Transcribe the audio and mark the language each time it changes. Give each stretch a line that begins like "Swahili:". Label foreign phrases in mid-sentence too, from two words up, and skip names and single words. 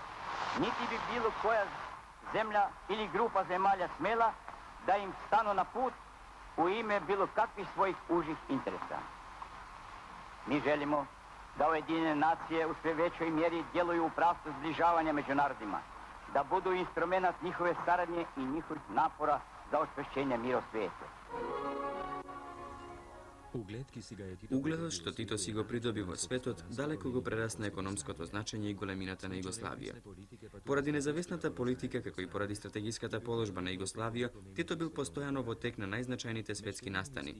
Serbian: Niti bi bilo koja zemlja ili grupa zemalja smela da im stanu na put u ime bilo kakvih svojih užih interesa. Mi želimo da Ujedinjene nacije u sve većoj mjeri djeluju u pravcu zbližavanja među narodima, da budu instrumenat njihove saradnje i njihovih napora za osvešćenje mira u svijetu.
Macedonian: Угледот што Тито си го придоби во светот далеко го прерасна економското значење и големината на Југославија. Поради независната политика, како и поради стратегиската положба на Југославија, Тито бил постојано во тек на најзначајните светски настани.